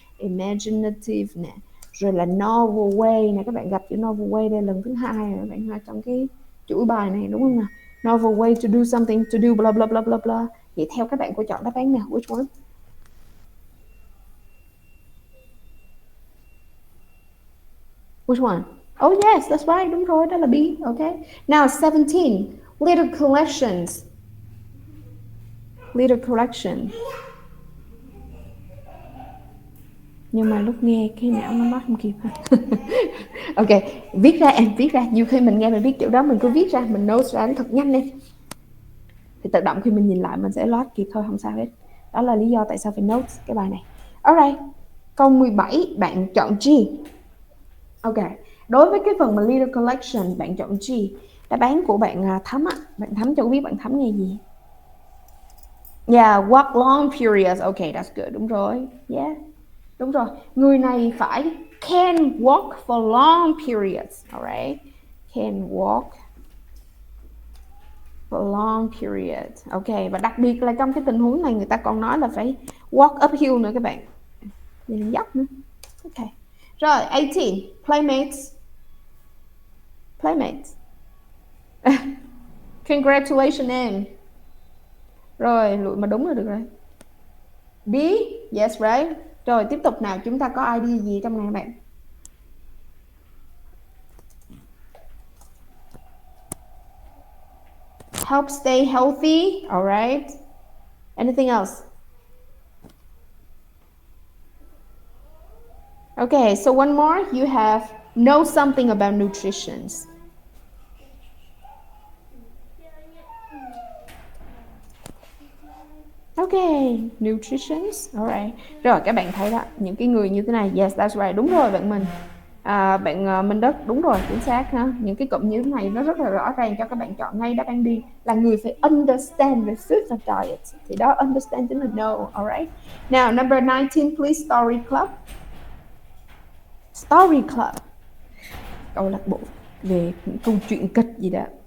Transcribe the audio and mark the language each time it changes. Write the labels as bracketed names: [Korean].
[Vietnamese] Imaginative nè, rồi là novel way nè, các bạn gặp chữ novel way đây lần thứ 2 rồi các bạn ha, trong cái chuỗi bài này đúng không nào? [English] Novel way to do something, to do blah blah blah blah blah. [Vietnamese] Vậy theo các bạn cô chọn đáp án nào? [English] Which one? Which one? Oh yes, that's right, [Vietnamese] đúng rồi, đó là B. [English] Okay. Now 17, litter collections. Litter collection. [Vietnamese] Nhưng mà lúc nghe cái não nó nói không kịp. Ok, viết ra em, viết ra. Nhiều khi mình nghe mình viết chữ đó mình cứ viết ra, mình note ra nó thật nhanh lên. thì tự động khi mình nhìn lại mình sẽ load kịp thôi, không sao hết. Đó là lý do tại sao phải notes cái bài này. Alright, câu 17 bạn chọn G. Ok, đối với cái phần mà leader collection bạn chọn G. Đáp án của bạn Thắm á, bạn Thắm cho biết bạn Thắm nghe gì? [English] Yeah, work long periods. Ok, that's good. [Vietnamese] Đúng rồi. [English] Yeah, [Vietnamese] đúng rồi. Người này phải [English] can work for long periods. Alright, can work for long periods. [Vietnamese] Ok, và đặc biệt là trong cái tình huống này người ta còn nói là phải [English] walk uphill [Vietnamese] nữa các bạn. Đi dốc nữa. Ok. Rồi, 18. Playmates. Playmates. [English] Congratulations em. [Vietnamese] Rồi, lụi mà đúng là được rồi. D, [English] yes right. [Vietnamese] Rồi, tiếp tục nào, chúng ta có ID gì trong này các bạn? [English] Help stay healthy, alright. Anything else? Okay, so one more, you have know something about nutrition. Okay, nutrition, alright. [Vietnamese] Rồi các bạn thấy đó, những cái người như thế này, [English] yes, that's right, [Vietnamese] đúng rồi bạn mình. Bạn Minh Đất, đúng rồi, chính xác ha. Những cái cụm như thế này nó rất là rõ ràng cho các bạn chọn ngay đáp án đi. Là người phải [English] understand the food and diet. [Vietnamese] Thì đó, understand chính là know, alright. [English] Now, number 19, please, story club. [Vietnamese] Story club, câu lạc bộ về những câu chuyện kịch gì đó.